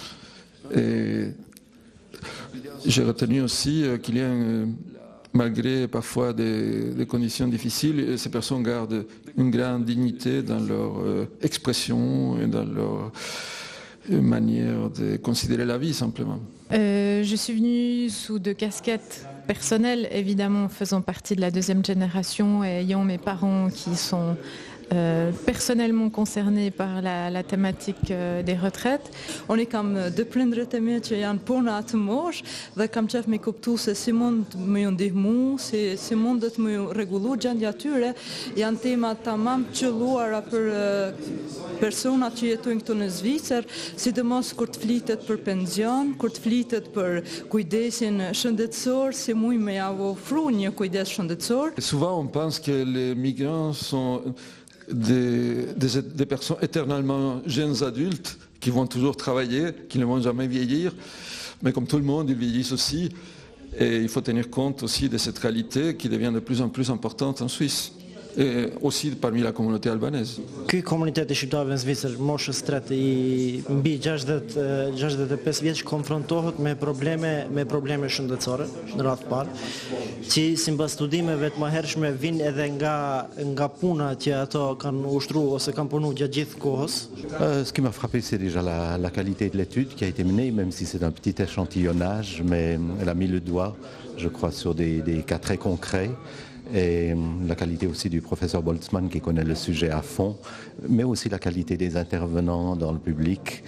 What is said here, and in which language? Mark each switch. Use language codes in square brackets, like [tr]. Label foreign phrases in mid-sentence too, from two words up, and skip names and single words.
[fr] J'ai retenu aussi qu'il y a malgré parfois des conditions difficiles, ces personnes gardent une grande dignité dans leur expression et dans leur manière de considérer la vie simplement. Je suis venue sous deux casquettes personnelles, évidemment faisant partie de la deuxième génération et ayant mes parents qui sont personnellement concernés par la thématique des retraites. [sq] Unë kam dy prindrit e mi që janë puna atë mosh dhe kam qef me kuptu se si mund me ju ndihmu, si mundet me ju rregullu gjendja tyre. Janë tema tamam qelluara për personat që jetojnë këtu në Zvicër, sidomos kur të flitet për pension, kur të flitet për kujdesin shëndetësor, si muj me ja ofru një kujdes shëndetësor. [fr] Souvent on pense que les migrants sont des personnes éternellement jeunes adultes qui vont toujours travailler, qui ne vont jamais vieillir, mais comme tout le monde, ils vieillissent aussi et il faut tenir compte aussi de cette réalité qui devient de plus en plus importante en Suisse et aussi parmi la communauté albanaise. [sq] Ky komunitet I shqiptarëve në Zvicër, moshës tretë I mbi 65 vjeç konfrontohet me probleme shëndetësore në radhë parë, që sipas studimeve të mëhershme vijnë edhe nga puna që ato kanë ushtruar ose kanë punuar gjatë gjithë kohës. [fr] Ce qui m'a frappé, c'est déjà la qualité de l'étude qui a été menée, même si c'est un petit échantillonnage, mais elle a mis le doigt, je crois, sur des cas très concrets. Et la qualité aussi du professeur Boltzmann qui connaît le sujet à fond, mais aussi la qualité des intervenants dans le public.